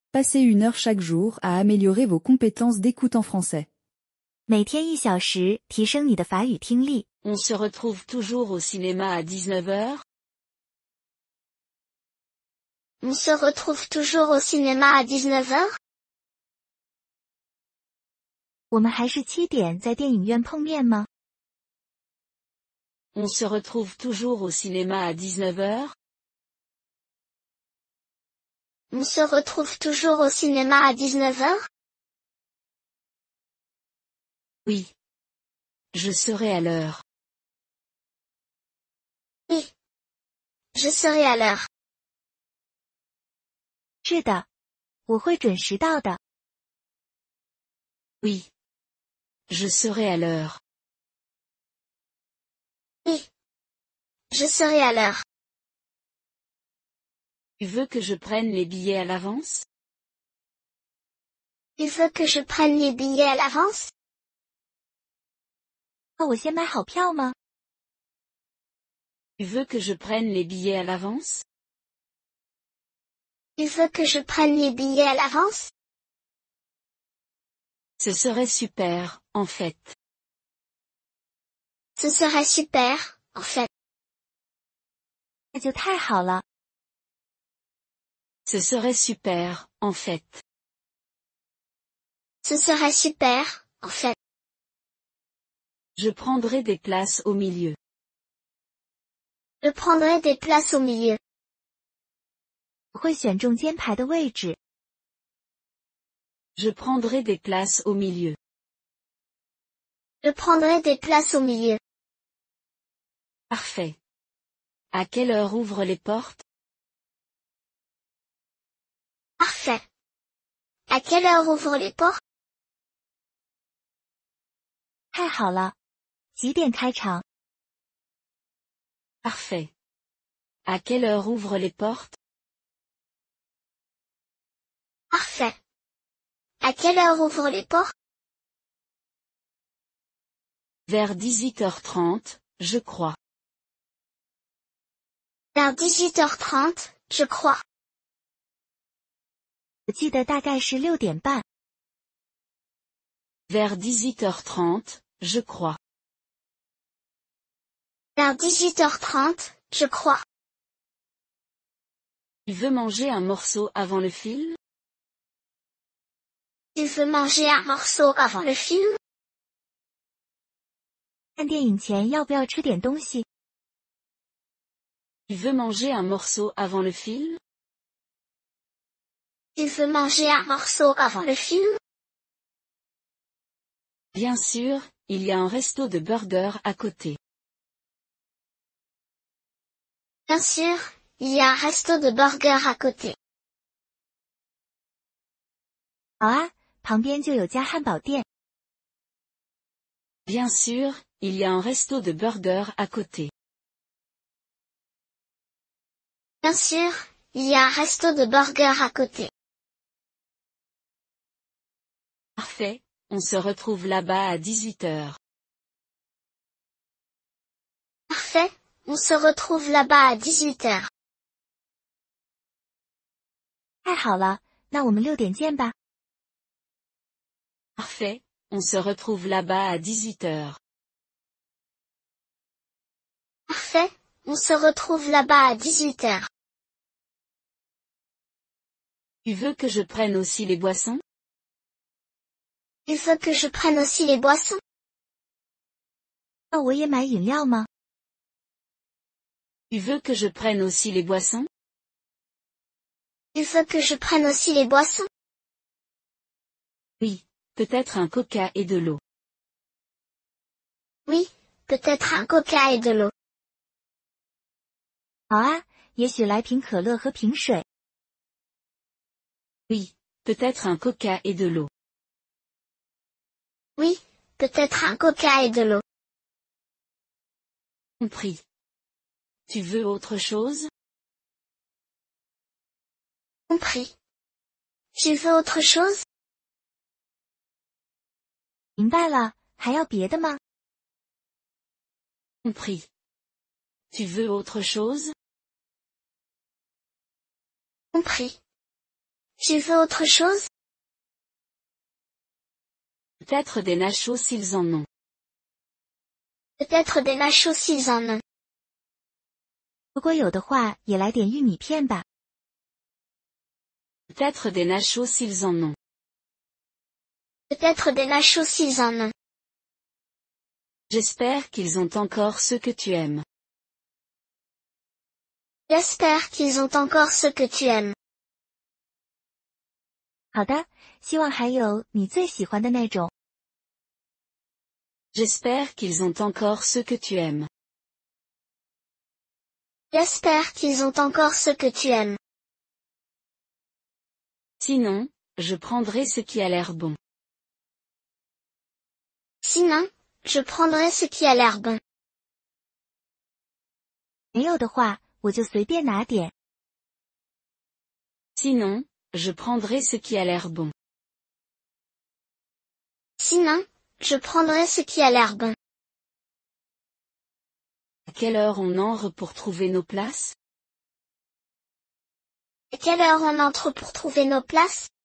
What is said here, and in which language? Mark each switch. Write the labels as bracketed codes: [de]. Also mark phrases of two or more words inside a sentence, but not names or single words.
[fr] Passez 1 heure chaque jour à améliorer vos compétences d'écoute en français. [zh] 每天1小时，提升你的法语听力。 [fr] On se retrouve toujours au cinéma à 19 heures. On se retrouve toujours au cinéma à 19 heures. [zh] 我们还是7点在电影院碰面吗？ [fr] On se retrouve toujours au cinéma à 19 heures. On se retrouve toujours au cinéma à 19 heures. Oui. Je serai à l'heure. Oui. Je serai à l'heure. [zh] 是的，我会准时到的。 [fr] Oui. Je serai à l'heure. Oui. Je serai à l'heure. Tu veux que je prenne les billets à l'avance? Tu veux que je prenne les billets à l'avance? [zh] 那我先买好票吗？ [fr] Tu veux que je prenne les billets à l'avance? Tu veux que je prenne les billets à l'avance? Ce serait super, en fait. Ce serait super, en fait. [zh] 那就太好了。 [fr] Ce serait super, en fait. Ce serait super, en fait. Je prendrai des places au milieu. Je prendrai des places au milieu. [zh] 我会选中间排的位置。 [fr] Je prendrai des places au milieu. Je prendrai des places au milieu. Parfait. À quelle heure ouvrent les portes? Parfait. À quelle heure ouvrent les portes? [zh] 太好了。几点开场？ [fr] Parfait. À quelle heure ouvrent les portes? Parfait. À quelle heure ouvrent les portes? Vers 18h30, je crois. Vers 18h30, je crois. [zh] 我记得大概是6点半。 [fr] Vers 18h30, je crois. Vers 18h30, je crois. Tu veux manger un morceau avant le film? Tu veux manger un morceau avant le film? [zh] 看电影前要不要吃点东西？ [fr] Tu veux manger un morceau avant le film? Tu veux manger un morceau avant le film? Bien sûr, il y a un resto de burgers à côté. Bien sûr, il y a un resto de burgers à côté. [zh] 好啊，旁边就有家汉堡店。 [fr] Bien sûr, il y a un resto de burgers à côté. Bien sûr, il y a un resto de burgers à côté. Parfait, on se retrouve là-bas à 18h. Parfait, on se retrouve là-bas à 18h. [zh] 太好了，那我们6点见吧。 [fr] Parfait, on se retrouve là-bas à 18h. Parfait, on se retrouve là-bas à 18h. Tu veux que je prenne aussi les boissons? Tu veux que je prenne aussi les boissons? [zh] 那我也买饮料吗？ [fr] Tu veux que je prenne aussi les boissons? Tu veux que je prenne aussi les boissons? Oui, peut-être un coca et de l'eau. Oui, peut-être un coca et de l'eau. [zh] 好啊，也许来瓶可乐和瓶水。 [fr] Oui, peut-être un coca et de l'eau. Oui, peut-être un coca et de l'eau. Compris. Tu veux autre chose? Compris. Tu veux autre chose? [zh] 明白了，还要别的吗？ [fr] Compris. Tu veux autre chose? Compris. Tu veux autre chose? Peut-être des nachos s'ils en ont. Peut-être des nachos s'ils en ont. [zh] 如果有的话，也来点玉米片吧。 [fr] Peut-être des nachos s'ils en ont. Peut-être des nachos s'ils en ont. J'espère qu'ils ont encore ce que tu aimes. J'espère qu'ils ont encore ce que tu aimes. [zh] 好的，希望还有你最喜欢的那种。 [fr] J'espère qu'ils ont encore ce que tu aimes. J'espère qu'ils ont encore ce que tu aimes. Sinon, je prendrai ce qui a l'air bon. Sinon, je prendrai ce qui a l'air bon. [zh] 没有的话，我就随便拿点。 [fr] Sinon, je prendrai ce qui a l'air bon. Sinon, je prendrai ce qui a l'air bon. À quelle heure on entre pour trouver nos places? À quelle heure on entre pour trouver nos places?